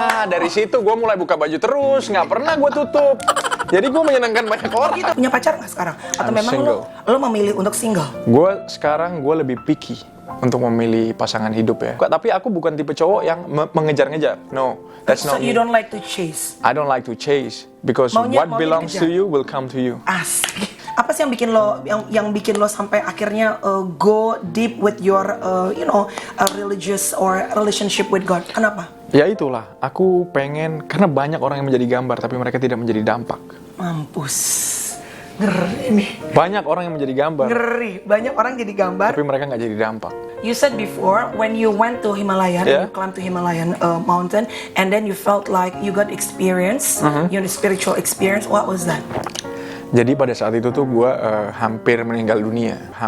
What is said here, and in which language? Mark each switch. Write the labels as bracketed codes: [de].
[id] Dari situ gue mulai buka baju terus, nggak pernah gue tutup. Jadi gue menyenangkan banyak orang. Gitu. Punya pacar nggak sekarang? Atau memang lo memilih untuk single? Gue sekarang lebih picky untuk memilih pasangan hidup ya. Tapi aku bukan tipe cowok yang mengejar-ngejar. [en] No, that's not me. So you don't like to chase? I don't like to chase because what belongs to you will come to you. [id] Asik. Apa sih yang bikin lo sampai akhirnya [en] go deep with your religious or relationship with God? [id] Kenapa? Ya itulah, aku pengen, karena banyak orang yang menjadi gambar tapi mereka tidak menjadi dampak. Mampus, ngeri nih. Banyak orang yang menjadi gambar. Ngeri, banyak orang jadi gambar tapi mereka nggak jadi dampak. [en] You said before when you went to Himalayan, you climbed to Himalayan mountain, and then you felt like you got experience, you know, spiritual experience. What was that? [id] Jadi pada saat itu tuh gue hampir meninggal dunia.